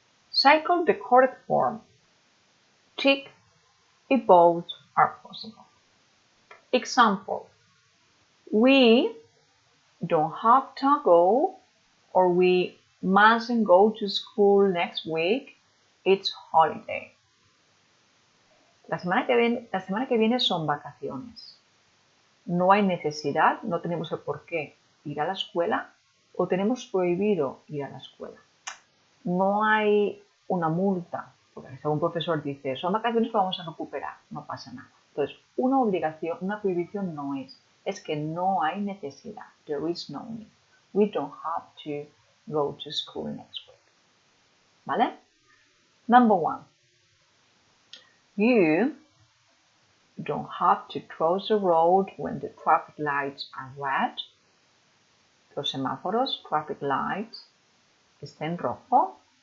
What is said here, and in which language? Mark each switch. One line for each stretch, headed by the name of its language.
English: Cycle the correct form. Tick if both are possible. Example. We don't have to go, or we mustn't go to school next week. It's holiday.
Spanish: La semana que viene son vacaciones. No hay necesidad, no tenemos el por qué ir a la escuela o tenemos prohibido ir a la escuela. No hay una multa, porque si algún profesor dice, son vacaciones que vamos a recuperar, no pasa nada. Entonces, una obligación, una prohibición no es que no hay necesidad.
English: There is no need. We don't have to go to school next week.
Spanish: ¿Vale?
English: Number 1. You don't have to cross the road when the traffic lights are red.
Spanish: Los semáforos, traffic lights, está en rojo.